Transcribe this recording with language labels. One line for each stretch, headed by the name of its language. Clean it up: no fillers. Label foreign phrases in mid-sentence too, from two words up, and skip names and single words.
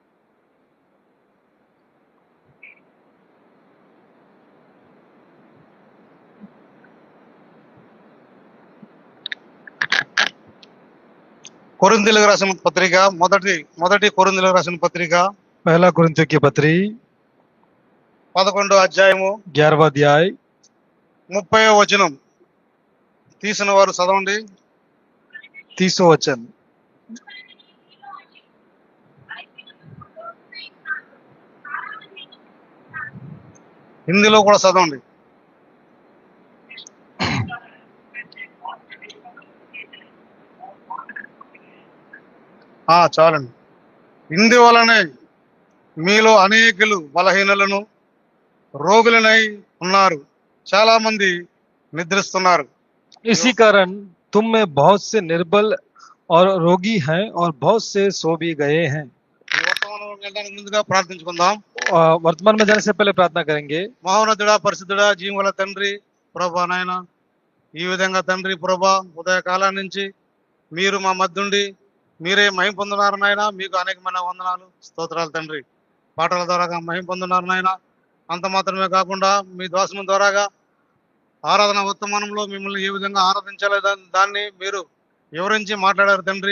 Telugu: కొరింథీయులకు రాసిన పత్రిక మొదటి కొరింథీయులకు రాసిన పత్రిక
Hindi: पहला कुरिन्थियों की पत्री
Telugu: 11వ అధ్యాయము
Hindi: 11वां अध्याय
Telugu: 30వ వచనం. తీసిన వారు చదవండి.
Hindi: 30वां वचन।
Telugu: హిందీలో కూడా చదవండి. చాలండి. ఇందువలనే మీలో అనేకులు బలహీనులను, రోగులనై ఉన్నారు, చాలా మంది నిద్రిస్తున్నారు.
Hindi: इसी कारण तुम में बहुत से निर्बल और रोगी हैं और बहुत से सो भी गए हैं।
Telugu: వెళ్ళడానికి ముందుగా ప్రార్థించుకుందాం.
Hindi: वर्तमान में जाने से पहले प्रार्थना करेंगे।
Telugu: మహోన్నతుడా, పరిశుద్ధుడా, జీవముల తండ్రి ప్రభా, నాయన ఈ విధంగా తండ్రి ప్రభా, ఉదయకాలం నుంచి మీరు మా మధ్యుండి మీరే మహిమ పొందున్నారు నాయన. మీకు అనేకమైన వందనాలు, స్తోత్రాలు తండ్రి. పాటల ద్వారాగా మహిమ పొందున్నారు నాయన. అంత మాత్రమే కాకుండా మీ దోషం ద్వారాగా ఆరాధన వర్తమానంలో మిమ్మల్ని ఏ విధంగా ఆరాధించాలో దాన్ని మీరు వివరించి మాట్లాడారు తండ్రి.